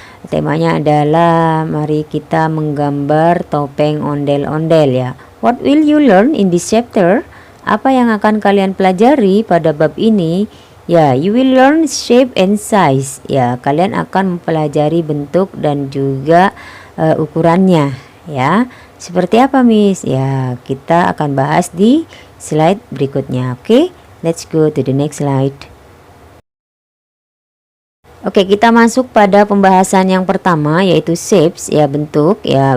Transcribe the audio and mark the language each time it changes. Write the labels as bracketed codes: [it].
[id] Temanya adalah mari kita menggambar topeng ondel-ondel ya. [en] What will you learn in this chapter? [id] Apa yang akan kalian pelajari pada bab ini? [en] Ya, you will learn shape and size ya. [id] Kalian akan mempelajari bentuk dan juga ukurannya ya. Seperti apa Miss? Ya, kita akan bahas di slide berikutnya. [en] Oke, let's go to the next slide. [id] Oke, kita masuk pada pembahasan yang pertama yaitu shapes ya, bentuk ya.